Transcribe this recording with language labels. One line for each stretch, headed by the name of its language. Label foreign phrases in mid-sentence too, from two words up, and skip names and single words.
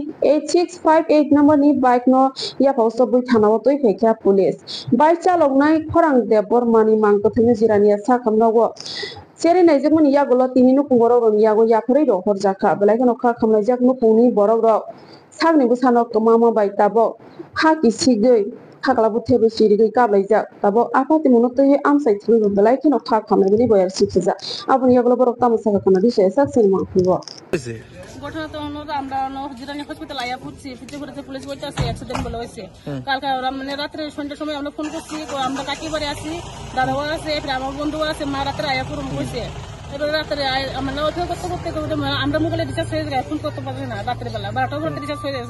Kok Borok: 8658 number ni bike no ya pausto bui thanawo toi phekya police bike chalok nai khorang debar mani mangko thane jirania sakhamnawo Seri naijak mani ya golo tini no borok rok yago yakhari ro horjaka belai kono kha khamlaijak no pungni borok rok sagni busano mama bai tabo kha kisigoi khaglabu thebe sirigoi kablaijak tabo apati monotoi amsai thuri belai kono kha khamlaibini boyar sikja abuni yagolo borok tamasaka kana dishe saksen mangfibo
Bangla: ঘটনা তো আমরা জিরানি হসপিটাল আয়া পড়ছি পিছিয়ে ঘুরেছে পুলিশ বলতেছে অ্যাক্সিডেন্ট বলে হয়েছে কালকে মানে রাত্রে সন্ধ্যার সময় আমরা ফোন করছি আমরা কাকি বাড়ি আছি দাদাও আছে আমার বন্ধু আছে মা রাত্রে আয়া পুরো কইছে এবার রাত্রে আমরা অপেক্ষা করতে করতে আমরা মোবাইলে রিচার্জ হয়ে যায় ফোন করতে পারি না রাত্রে বেলা 12টার পর রিচার্জ হয়ে যাচ্ছে